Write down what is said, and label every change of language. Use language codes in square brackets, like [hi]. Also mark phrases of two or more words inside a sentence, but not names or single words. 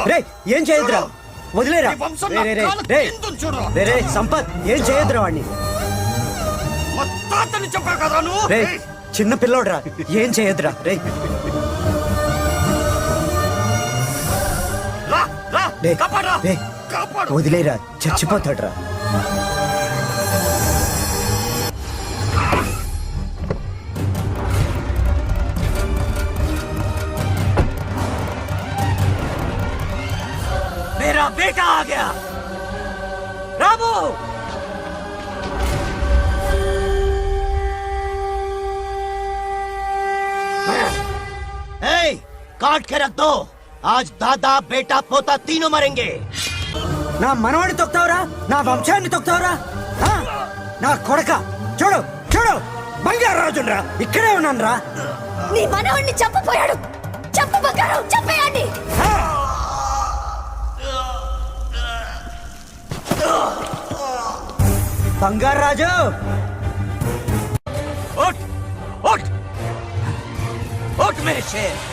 [te] రే ఏం చేయొద్దురా, వదిలేరా. రే రే సంపత్, ఏం చేయొద్దురా వాడిని. తాతని చెప్పా కదా నువ్వు. రే చిన్న పిల్లోడ్రా, ఏం చేయొద్దురా. రే వదిలేరా, చచ్చిపోతాడ్రా. [hi] मेरा बेटा आ गया। रामू, काट के रख दो। आज दादा बेटा पोता तीनों मरेंगे। [te] నా మనవాడిని తొక్తావురా, నా వంశాన్ని తొక్తావురా. నా కొడక చూడు, చూడు, బంగారాజురా, ఇక్కడే ఉన్నాను రా. నీ మనవాడిని చంపపోయాడు. చంపు బంగారం, చంపేయండి. బంగారాజు, [hi] उठ, उठ, उठ मेरे शेर.